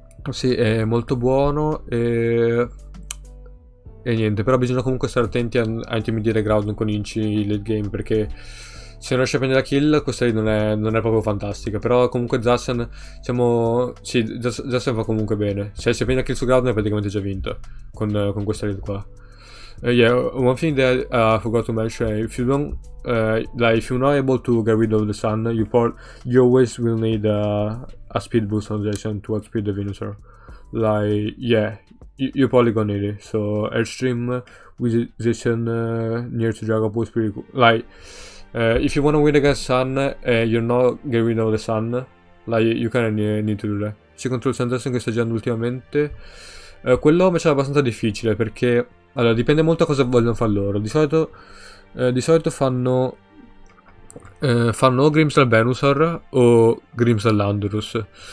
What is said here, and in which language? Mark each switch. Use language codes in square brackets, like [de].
[it] Sì, è molto buono e niente, però bisogna comunque stare attenti a intimidire Groudon con Inci late game, perché se non riesce a prendere la kill questa lì non è proprio fantastica. Però comunque Zacian, diciamo, sì, Zacian fa comunque bene. Se prende la kill su Groudon è praticamente già vinta con questa lì qua. [en] Yeah, one thing that I forgot to mention, if you don't like, if you're not able to get rid of the Sun, you always will need a speed boost on Jason to outspeed the Venusaur. Like, yeah, you're probably gonna need it. So Airstream with Jason near to Dragapult is pretty cool. Like, if you want to win against Sun, you're not getting rid of the Sun, like you kind of need to do that. [it] Ci contro il Sanders che sta girando ultimamente, quello mi è abbastanza difficile, perché allora dipende molto da cosa vogliono fare loro. Di solito fanno o Grimmsnarl Venusaur o Grimmsnarl Landorus.